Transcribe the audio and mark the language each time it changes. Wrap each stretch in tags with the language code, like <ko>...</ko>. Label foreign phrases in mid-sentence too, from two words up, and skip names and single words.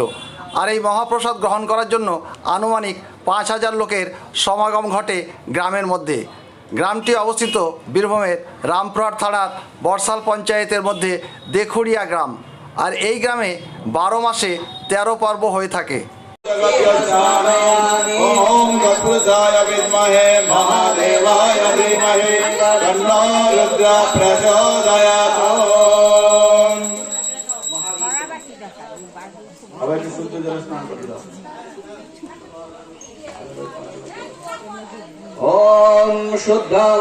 <bn>আর এই মহাপ্রসাদ গ্রহণ করার জন্য আনুমানিক 5000 লোকের সমাগম ঘটে গ্রামের মধ্যে। গ্রামটি অবস্থিত বীরভূমের রামপুরহাট থানার বর্ষাল পঞ্চায়েতের মধ্যে দেখুড়িয়া গ্রাম। আর এই গ্রামে 12 মাসে 13 পর্ব হয়ে থাকে।</bn> <sa>ओम तत्पुरुषाय विद्महे महादेवाय धीमहि तन्नो रुद्र प्रचोदयात्।</sa> <hi>अवश्य शुद्ध जल स्नान कर लो।</hi> <sa>ओम शुद्ध</sa>